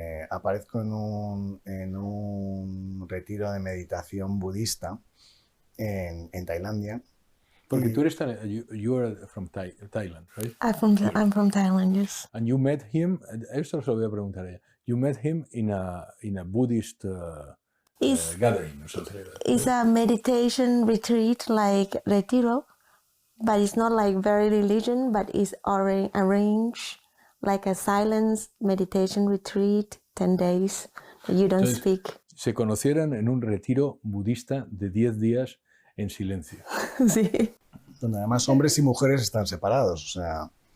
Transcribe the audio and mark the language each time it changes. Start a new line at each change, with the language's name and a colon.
Spanish: Aparezco en un retiro de meditación budista en Tailandia. Porque tú eres
English: you are from Thailand, right? I'm from Thailand, yes. And you met him,
Spanish: esto se lo voy a preguntar a ella.
English: You met him in a Buddhist It's, gathering. it's a meditation retreat like retiro, but it's not like very religion, but it's already arranged like a silence meditation retreat, 10 days, you don't
Spanish: Entonces,
English: speak.
Spanish: Se conocieron en un retiro budista de 10 días en silencio. Sí. Donde además hombres y mujeres están separados, o sea...